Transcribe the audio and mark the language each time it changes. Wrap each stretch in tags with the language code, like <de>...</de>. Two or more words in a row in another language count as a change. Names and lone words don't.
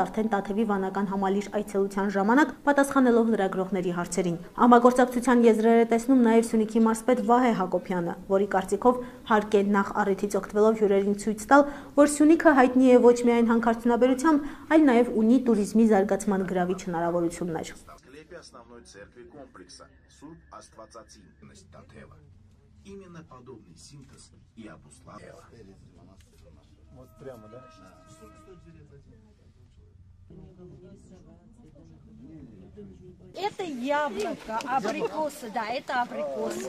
<hy>արդեն Տաթևի վանական համալիր այցելության ժամանակ, պատասխանելով լրագրողների հարցերին։ Համագործակցության եզրեր է տեսնում նաև Սյունիքի մարզպետ Վահե Հակոբյանը, որի կարծիքով հարկ է նախ առիթից օգտվելով հյուրերին ցույց տալ, որ Սյունիքը հայտնի է ոչ միայն հանքարդյունաբերությամբ, այլ նաև ունի туриզմի զարգացման գրավիչ հնարավորություններ։</hy> <ru>Именно подобный синтез и обуславливал. Вот прямо, да? Это яблоко, абрикосы, да, это абрикосы.</ru>